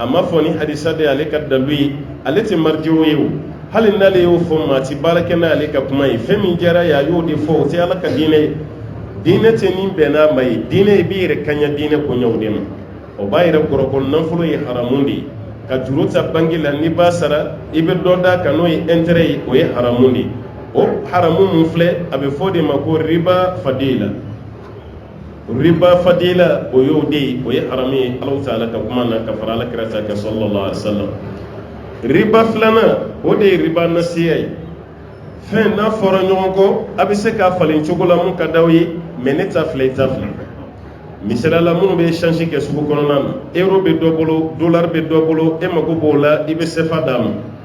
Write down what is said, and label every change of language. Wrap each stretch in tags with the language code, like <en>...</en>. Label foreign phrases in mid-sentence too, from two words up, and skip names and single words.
<bm>ma fɔ ni hadisa de ale ka dalu ye ale tɛ marjiw ye o hali n'ale y'o fɔ maa ti baara kɛ n'ale ka kuma ye fɛn min diyara ye a y'o de fɔ o tɛ ala ka diinɛ ye diinɛ tɛ nin bɛn n'a ma ye diinɛ i b'i yɛrɛ kaɲa diinɛ koɲɛw de ma o b'a yɛrɛ gɔrɔkɔ nafolo ye haramu de ye ka juru ta banque la n'i b'a sara i bɛ dɔ d'a kan n'o ye intérêt ye o ye haramu de ye o haramu mun filɛ a bɛ fɔ de ma ko</bm> <ar>ربا الفضل ربا الفضل</ar> <bm>o y'o de ye o ye haramu ye</bm> <ar>الله تعالى</ar> <bm>ka kuma na ka fara alakira ta kan</bm> <ar>صلى الله عليه وسلم</ar> <bm>riba filanan o de ye</bm> <ar>ربا النسيئة</ar> <bm>ye fɛn n'a fɔra ɲɔgɔn kɔ a bɛ se k'a falen cogo la mun ka d'aw ye mais ne ta filɛ i ta filɛ misaliyala minnu bɛ échange kɛ sugu kɔnɔna na euro bɛ dɔ bolo dollar bɛ dɔ bolo e mago b'o la i bɛ CFA d'a ma</bm>